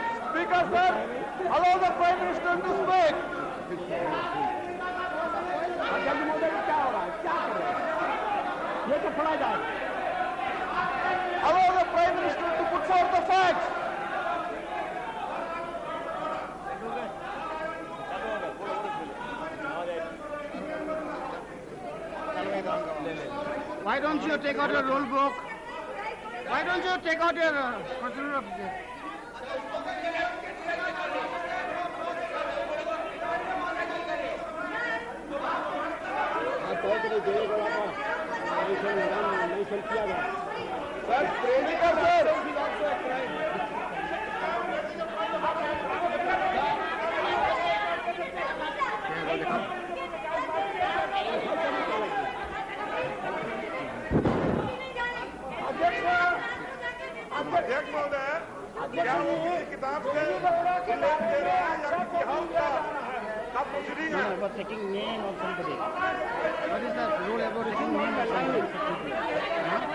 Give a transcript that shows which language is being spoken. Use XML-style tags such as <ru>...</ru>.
<en>Speaker sir, allow the Prime Minister to speak.</en> <hi>जल्दी मोदी क्या होगा, क्या करें, ये तो पढ़ा जाए।</hi> <en>Allow the Prime Minister to put forth the facts. Why don't you take out your rule book? Why don't you take out your procedure of the...</en> <hi>अध्यक्ष महोदय, क्या वो किसी किताब से उल्लेख दे रहे हैं या किसी हाउस का प्रोसीडिंग है?</hi> <en>About taking name of somebody. What is the rule about taking name of somebody?</en>